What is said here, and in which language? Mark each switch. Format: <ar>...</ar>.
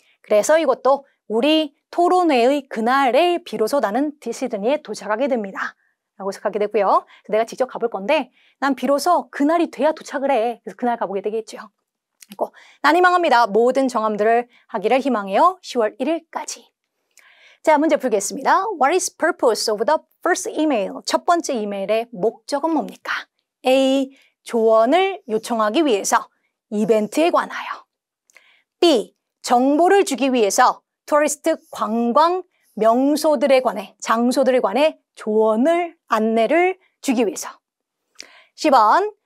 <ko>그래서 이것도 우리 토론회의 그날에 비로소 나는 시드니에 도착하게 됩니다. 라고 생각하게 되고요. 내가 직접 가볼 건데 난 비로소 그날이 돼야 도착을 해. 그래서 그날 가보게 되겠죠. 그리고 난 희망합니다. 모든 정함들을 하기를 희망해요. 10월 1일까지. 자, 문제 풀겠습니다.</ko> <en>What is purpose of the first email?</en> <ko>첫 번째 이메일의 목적은 뭡니까? A. 조언을 요청하기 위해서 이벤트에 관하여. B. 정보를 주기 위해서 토리스트 관광 명소들에 관해, 장소들에 관해 조언을, 안내를 주기 위해서. 10번.</ko>